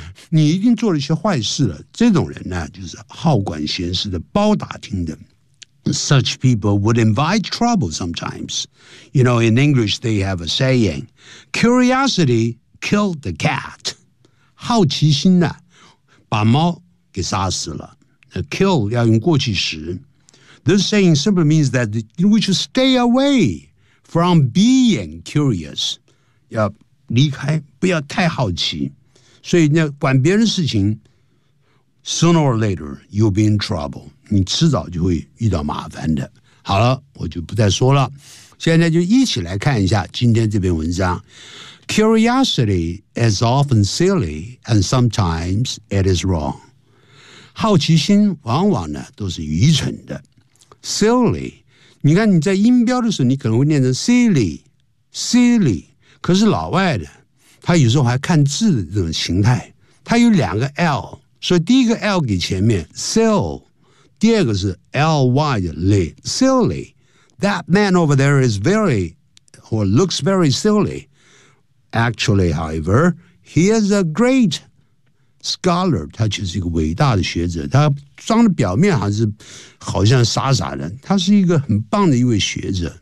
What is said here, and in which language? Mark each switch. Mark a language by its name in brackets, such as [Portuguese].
[Chinese] 你一定做了一些坏事了。这种人呢，就是好管闲事的包打听的。 [English] Such people would invite trouble sometimes. You know, in English, they have a saying, curiosity killed the cat. [Chinese] 好奇心呢，把猫给杀死了。 Kill 要用过去时。 [English] This saying simply means that we should stay away from being curious. [Chinese] 要离开，不要太好奇。所以呢，管别人事情 ， [English] sooner or later you'll be in trouble. [Chinese] 你迟早就会遇到麻烦的。好了，我就不再说了。现在就一起来看一下今天这篇文章。 [English] Curiosity is often silly, and sometimes it is wrong. [Chinese] 好奇心往往呢都是愚蠢的。 Silly, 你看你在音标的时候，你可能会念成 silly, silly。可是老外的，他有时候还看字的这种形态，他有两个 L， 所以第一个 L 给前面 sil， 第二个是 ly 的 ly silly。 [English] That man over there is very or looks very silly. Actually, however, he is a great scholar. [Chinese] 他其实是一个伟大的学者，他装的表面还是好像傻傻的，他是一个很棒的一位学者。